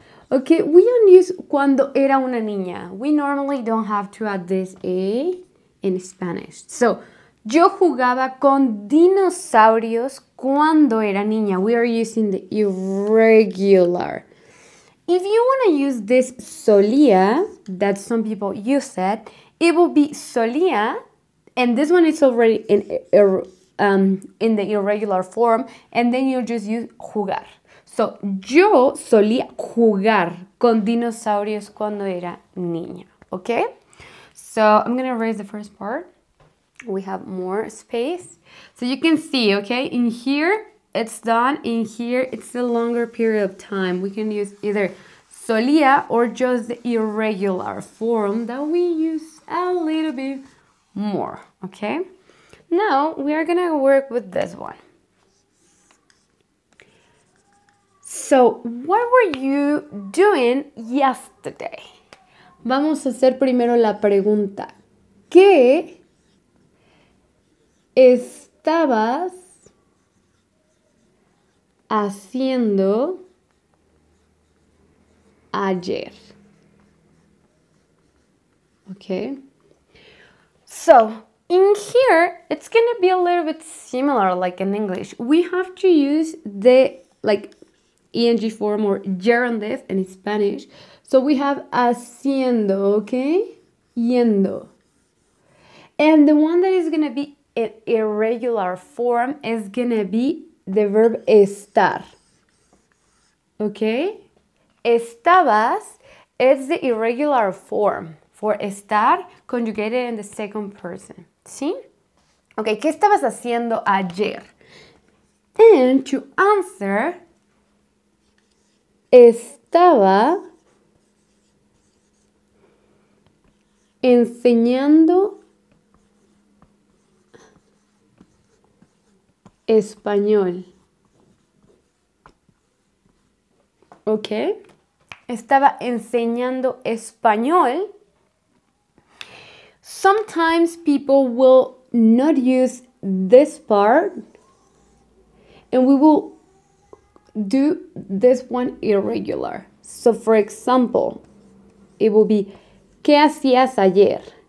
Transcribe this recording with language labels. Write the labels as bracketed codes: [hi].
[en] Okay, we don't use cuando era una niña. We normally don't have to add this a in Spanish. [es] So, yo jugaba con dinosaurios cuando era niña. [en] We are using the irregular. If you want to use this solía, that some people use it will be solía, and this one is already in the irregular form, and then you just use jugar. [es] So, yo solía jugar con dinosaurios cuando era niña, okay? [en] So, I'm going to erase the first part. We have more space. So, you can see, okay, in here, it's done. In here, it's a longer period of time. We can use either solía or just the irregular form that we use a little bit more, okay? Now, we are going to work with this one. So, what were you doing yesterday? [es] Vamos a hacer primero la pregunta. ¿Qué estabas haciendo ayer? [en] Okay. So, in here, it's going to be a little bit similar like in English. We have to use the ing form or gerundive in Spanish. So we have haciendo, okay? Yendo. And the one that is going to be in irregular form is going to be the verb estar. Okay? Estabas is the irregular form for estar conjugated in the second person. [es] ¿Sí? [en] Okay, [es] ¿qué estabas haciendo ayer? [en] And to answer, [es] estaba enseñando español. ¿Ok? Estaba enseñando español. [en] Sometimes people will not use this part, and we will do this one irregular. So for example, it will be, [es] ¿qué hacías ayer?